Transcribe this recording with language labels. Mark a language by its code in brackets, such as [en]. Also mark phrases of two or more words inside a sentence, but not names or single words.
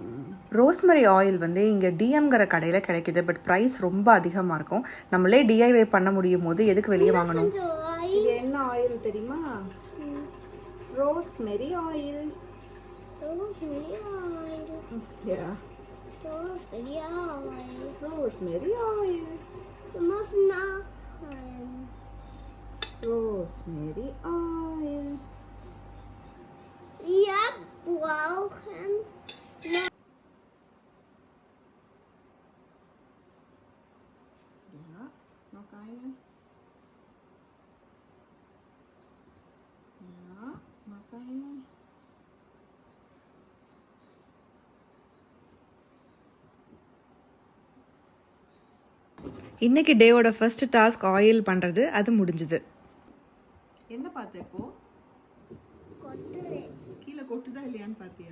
[en] rosemary oil [ta] வந்து இங்கே டிஎம்ங்கிற கடையில் கிடைக்கிது, [en] but price [ta] ரொம்ப அதிகமாக இருக்கும். நம்மளே டிஐவை பண்ண முடியும் போது எதுக்கு வெளியே வாங்கணும்? இது என்ன ஆயில் தெரியுமா? [en] rosemary oil. rosemary oil. Yeah. rosemary oil. Rosemary oil. Rosemary oil. [de] Wir brauchen Ja, noch eine. Ja, noch eine. [ta] இன்னைக்கு டேவோட [en] first task [ta] ஆயில் பண்ணுறது, அது முடிஞ்சுது. என்ன பார்த்த இப்போ? கீழே கொட்டுதா இல்லையான்னு பார்த்தியா?